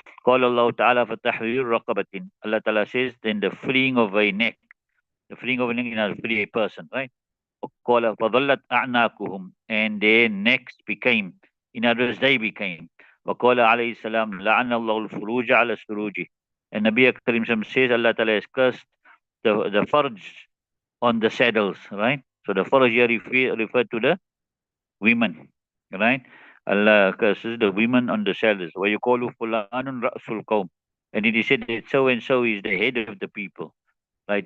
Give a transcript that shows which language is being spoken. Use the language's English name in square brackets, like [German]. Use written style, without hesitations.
[Arabic] قال الله تعالى فتحرير رقبة. [English] Allah Ta'ala says, then the freeing of a neck, the freeing of a neck is free a person, right? [Arabic] قال فظلت أعناقهم, [English] and their necks became, in other words, they became. [Arabic] وقال عليه السلام لعن الله الفروج على السروج. [English] And Nabi Karim says Allah Ta'ala has cursed the farj on the saddles, right? So the farj here referred to the women, right? Allah curses the women on the saddles. [Arabic] وَيُقَالُ فُلَانٌ رَأْسُ الْقَوْمِ. [English] And it is said that so and so is the head of the people, right?